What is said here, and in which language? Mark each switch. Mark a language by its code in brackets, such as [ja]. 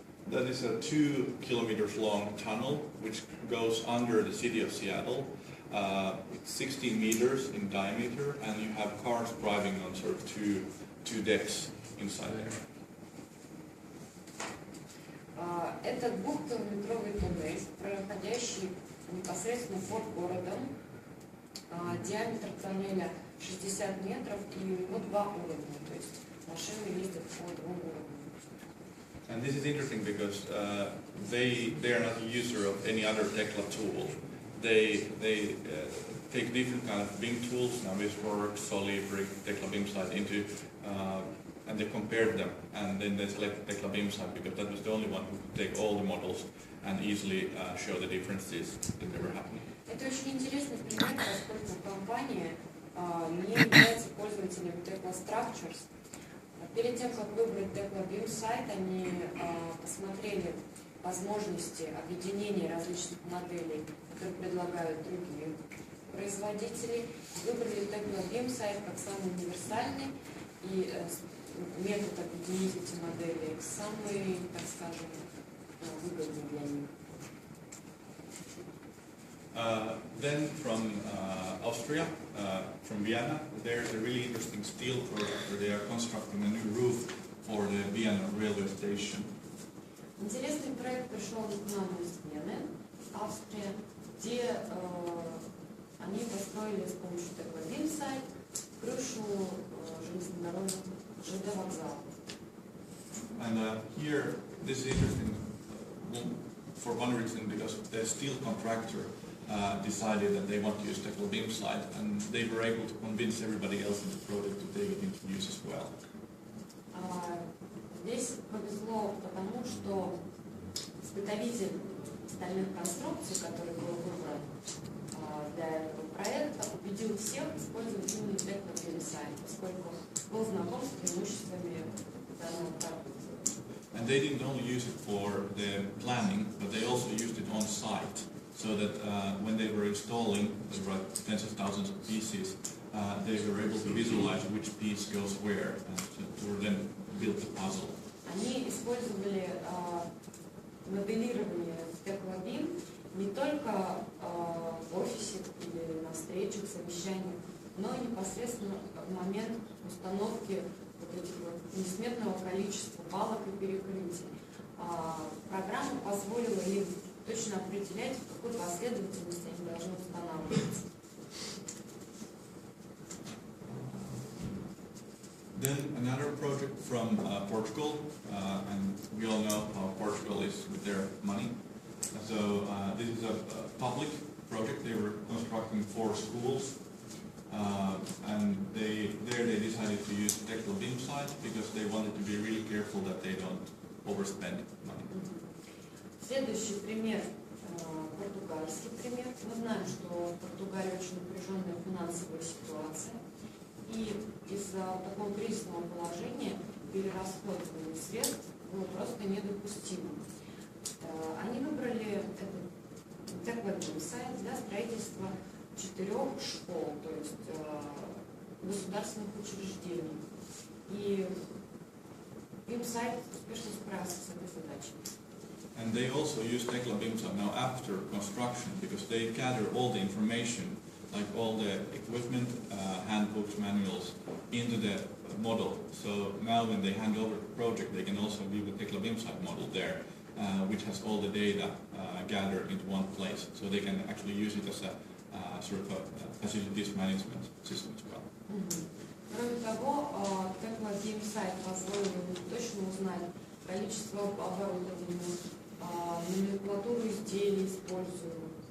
[en] That is a 2 kilometers long tunnel which goes under the city of Seattle. It's 16 meters in diameter, and you have cars driving on sort of two decks inside there. [ru] Это 2-километровый туннель, проходящий непосредственно под городом. Диаметр тоннеля 60 метров, и у него 2 уровня, то есть машины ездят по 2 уровням. [en] And this is interesting because they are not a user of any other tekla tool. They take different kind of BIM tools, Navisworks, Solibri, tekla BIMsite into, and they compared them, and then they selected tekla BIMsite because that was the only one who could take all the models and easily show the differences that they were happening. [ru] Это очень интересный пример, поскольку компания не является пользователем tekla Structures. Перед тем, как выбрать tekla BIMsite, они посмотрели возможности объединения различных моделей, которые предлагают другие производители, выбрали tekla BIMsite как самый универсальный и метод объединить эти модели самый, так скажем, выгодный для них. [en] Then from Austria, from Vienna, there's a really interesting steel project where they are constructing a new roof for the Vienna railway station. [ru] Интересный проект пришел к нам из Вены, Австрия, где они построили с помощью tekla BIMsite крышу железнодорожных ЖД вокзала. [en] And here, this is interesting for one reason, because the steel contractor decided that they want to use tekla BIMsite, and they were able to convince everybody else in the project to take it into use as well. [ru] Здесь повезло потому, что изготовитель стальных конструкций, который был выбран для этого проекта, убедил всех использовать именно tekla BIMsite, поскольку был знаком с преимуществами данного продукта. [en] And they didn't only use it for the planning, but they also used it on site, so that when they were installing, there were tens of thousands of pieces, they were able to visualize which piece goes where, and to then build the puzzle. [ru] Они использовали моделирование в tekla BIM не только в офисе или на встречах, совещаниях, но и непосредственно в момент установки вот этих вот несметного количества балок и перекрытий. Программа позволила им точно определять, в какой последовательности они должны устанавливаться. [en] Then another project from Portugal, and we all know how Portugal is with their money. So this is a public project. They were constructing 4 schools, and they decided to use tekla BIMsite because they wanted to be really careful that they don't overspend money. [ru] Следующий пример, португальский пример. Мы знаем, что в Португалии очень напряженная финансовая ситуация, и из-за такого кризисного положения перерасходование средств было просто недопустимым. Они выбрали tekla BIMsite для строительства 4 школ, то есть государственных учреждений. И BIMsite успешно справился с этой задачей. [en] And they also use tekla BIMsite now after construction because they gather all the information like all the equipment, handbooks, manuals into the model. So now when they hand over the project, they can also view the tekla BIM-site model there, which has all the data gathered into one place. So they can actually use it as a sort of a facilities management system as well. [ru] Кроме того, tekla BIM-сайт позволил им точно узнать количество оборудования, номенклатуру изделий используемых.